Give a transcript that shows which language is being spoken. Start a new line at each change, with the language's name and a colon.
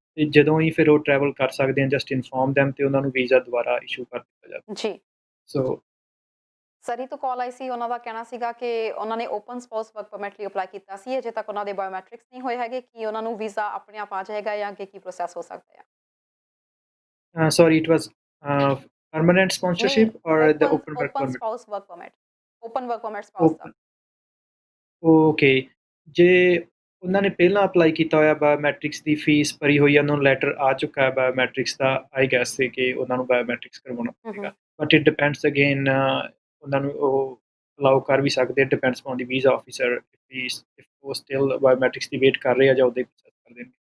Punjabi: ਤੇ ਜਦੋਂ ਹੀ ਫਿਰ ਉਹ ਟਰੈਵਲ ਕਰ ਸਕਦੇ ਹਨ, ਜਸਟ ਇਨਫੋਰਮ them ਤੇ ਉਹਨਾਂ ਨੂੰ ਵੀਜ਼ਾ ਦੁਬਾਰਾ ਇਸ਼ੂ ਕਰ ਦਿੱਤਾ ਜਾਵੇ ਜੀ। ਸੋ ਸਰੀ ਤੋਂ ਕਾਲ ਆਈ ਸੀ, ਉਹਨਾਂ ਦਾ ਕਹਿਣਾ ਸੀਗਾ ਕਿ ਉਹਨਾਂ ਨੇ ਓਪਨ ਸਪਾਊਸ ਵਰਕ ਪਰਮਿਟ ਲਈ ਅਪਲਾਈ ਕੀਤਾ ਸੀ, ਅਜੇ ਤੱਕ ਉਹਨਾਂ ਦੇ ਬਾਇਓਮੈਟ੍ਰਿਕਸ ਨਹੀਂ ਹੋਏ ਹੈਗੇ। ਕੀ ਉਹਨਾਂ ਨੂੰ ਵੀਜ਼ਾ ਆਪਣੇ ਆਪ ਆ ਜਾਏਗਾ ਜਾਂ ਅੱਗੇ ਕੀ ਪ੍ਰੋਸੈਸ ਹੋ ਸਕਦਾ ਹੈ?
English: sorry, it was permanent sponsorship or the open work permit? spouse work permit, open work permit spouse ਦਾ।
Punjabi: Okay, ਜੇ ਉਹਨਾਂ ਨੇ ਪਹਿਲਾਂ ਅਪਲਾਈ ਕੀਤਾ ਹੋਇਆ, ਬਾਇਓਮੈਟ੍ਰਿਕਸ ਦੀ ਫੀਸ ਭਰੀ ਹੋਈ ਹੈ, ਉਹਨਾਂ ਨੂੰ ਲੈਟਰ ਆ ਚੁੱਕਾ ਹੈ ਬਾਇਓਮੈਟ੍ਰਿਕਸ ਦਾ, ਆਈ ਗੈਸ ਸੀ ਕਿ ਉਹਨਾਂ ਨੂੰ ਬਾਇਓਮੈਟ੍ਰਿਕਸ ਕਰਵਾਉਣਾ ਪਵੇਗਾ। ਬਟ ਇਟ ਡਿਪੈਂਡਸ ਅਗੇਨ, ਉਹਨਾਂ ਨੂੰ ਉਹ ਅਲਾਓ ਕਰ ਵੀ ਸਕਦੇ, depends on ਦੀ visa officer, if ਉਹ ਸਟਿਲ ਬਾਇਓਮੈਟ੍ਰਿਕਸ ਦੀ ਵੇਟ ਕਰ ਰਹੇ ਆ ਜਾਂ ਉਹਦੇ ਪ੍ਰੋਸੈਸ ਕਰ ਦੇਣਗੇ।